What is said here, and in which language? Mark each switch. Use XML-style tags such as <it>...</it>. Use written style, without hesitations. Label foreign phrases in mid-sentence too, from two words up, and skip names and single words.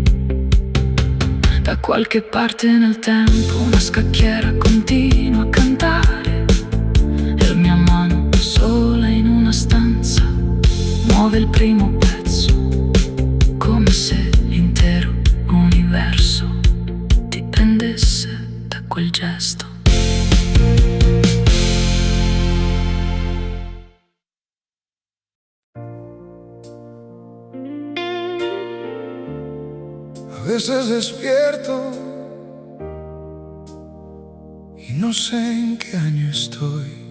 <it>Da qualche parte nel tempo una scacchiera continua a cantare, e la mia mano sola in una stanza muove il primo pezzo, come se l'intero universo dipendesse da quel gesto.</it> <es>A veces despierto y no sé en qué año estoy.</es>